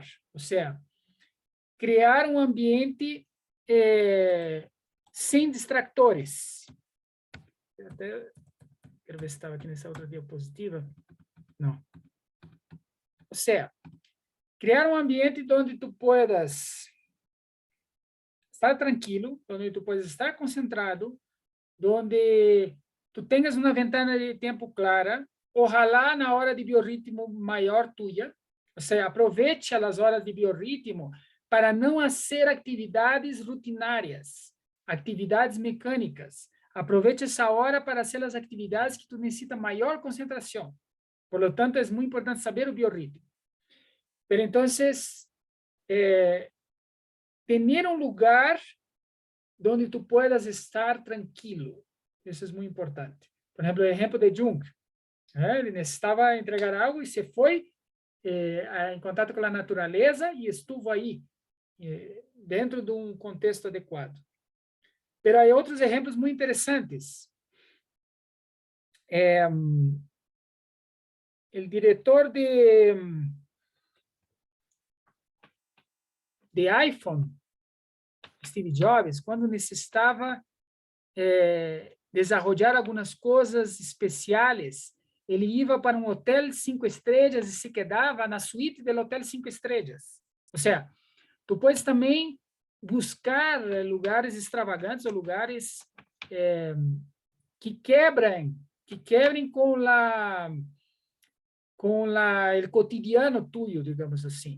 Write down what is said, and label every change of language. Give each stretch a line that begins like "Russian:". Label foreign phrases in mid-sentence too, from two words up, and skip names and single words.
Portuguese: Ou seja, criar um ambiente sem distractores. Até, quero ver se estava aqui nessa outra diapositiva. Não. Ou seja, criar um ambiente onde
Spanish: tu puedas estar tranquilo,
Portuguese: onde
Spanish: tu puedas estar concentrado,
Portuguese: onde tu tenhas uma ventana de tempo clara, ojalá na hora de biorritmo maior tuya, ou seja, aproveite as horas de biorritmo para não fazer atividades rutinárias, atividades mecânicas. Aproveite essa hora para fazer as atividades que tu necessita maior concentração.
Spanish: Por lo tanto,
Portuguese: é muito importante saber o biorritmo.
Spanish: Pero entonces, tener
Portuguese: um lugar onde
Spanish: tu puedas estar tranquilo.
Portuguese: Isso é muito importante. Por exemplo, o exemplo de Jung. Ele necessitava entregar algo e se foi em contato com a natureza e estuvo aí, dentro de um contexto adequado.
Spanish: Pero hay otros ejemplos muy interesantes. El director de iPhone,
Portuguese: Steve Jobs, quando necessitava desarrollar algumas coisas especiais, ele ia para um hotel 5 estrelas e se quedava na suíte do hotel 5 estrelas. Ou seja, tu podes também buscar lugares extravagantes ou lugares que quebrem com o cotidiano tuyo, digamos assim.